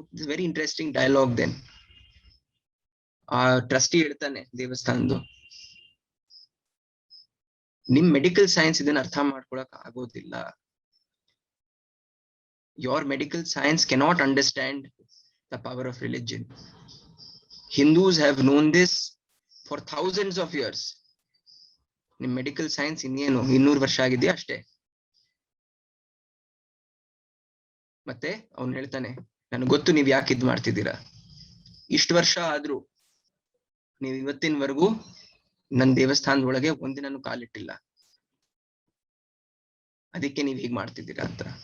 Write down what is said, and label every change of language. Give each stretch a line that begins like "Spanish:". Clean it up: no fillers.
English: Very interesting dialogue.
Kannada: Then ಆ trustee ಹೇಳ್ತಾನೆ ದೇವಸ್ಥಾನದ್ದು, ನಿಮ್ ಮೆಡಿಕಲ್ ಸೈನ್ಸ್ ಇದನ್ನ ಅರ್ಥ ಮಾಡ್ಕೊಳಕ್ ಆಗೋದಿಲ್ಲ.
English: Your medical science cannot understand the power of religion. Hindus have known this for thousands of years.
Kannada: ನಿಮ್ ಮೆಡಿಕಲ್ ಸೈನ್ಸ್ ಇನ್ನೇನು 200 ವರ್ಷ ಆಗಿದೆಯಾ ಅಷ್ಟೇ. ಮತ್ತೆ ಅವ್ನು ಹೇಳ್ತಾನೆ, ನನಗೆ ಗೊತ್ತು ನೀವ್ ಯಾಕೆ ಇದ್ ಮಾಡ್ತಿದ್ದೀರಾ, ಇಷ್ಟು ವರ್ಷ ಆದ್ರೂ ನೀವ್ ಇವತ್ತಿನವರೆಗೂ ನನ್ ದೇವಸ್ಥಾನದ ಒಳಗೆ ಒಂದಿನೂ ಕಾಲಿಟ್ಟಿಲ್ಲ, ಅದಕ್ಕೆ ನೀವ್ ಹೀಗ್ ಮಾಡ್ತಿದ್ದೀರಾ ಅಂತ.